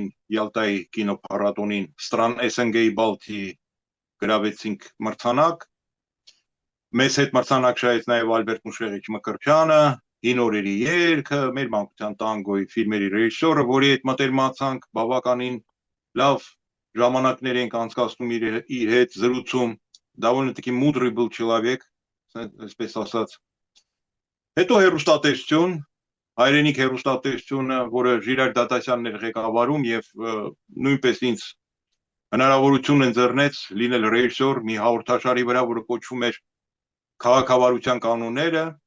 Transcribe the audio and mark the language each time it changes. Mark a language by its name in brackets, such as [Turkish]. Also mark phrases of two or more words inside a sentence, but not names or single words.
[Armenian] Յալտայի կինոփառատոնին Strand SNG-ի Balti գրավեցինք մրցանակ։ Մեզ հետ մրցանակ շահեց նաեւ Ալբերտ Մուշեղիչ Մկրտչյանը, Հին օրերի երգը, մեր մանկության տանգոյի ֆիլմերի ռեժիսորը, որի հետ մտերմացանք, բավականին լավ ժամանակներ ենք անցկացնում իր հետ զրուցում, [Russian] довольно-таки мудрый был человек, [Armenian] այսպես ասած։ Հետո հեռուստատեսություն, հայրենիք հեռուստատեսությունը, որը Ժիրայր Դատասյանն էր ղեկավարում եւ նույնպես ինձ հնարավորություն ընձեռնեց լինել ռեժիսոր մի հաղորդաշարի վրա, որը կոչվում էր Քաղաքավարության կանոնները։